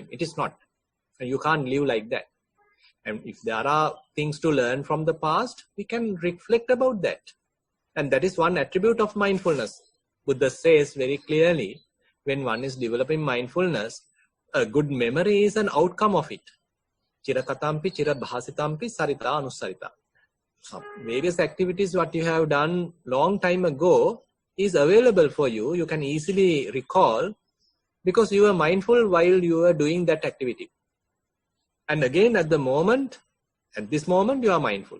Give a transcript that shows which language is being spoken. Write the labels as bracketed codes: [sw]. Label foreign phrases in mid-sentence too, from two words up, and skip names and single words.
[en] It is not. You can't live like that. And if there are things to learn from the past, we can reflect about that. And that is one attribute of mindfulness. Buddha says very clearly, when one is developing mindfulness, a good memory is an outcome of it. [pi] Chirakatampi, chirabhasitampi, sarita anusarita. [en] Some various activities what you have done long time ago is available for you. You can easily recall because you were mindful while you were doing that activity. And again, at this moment, you are mindful.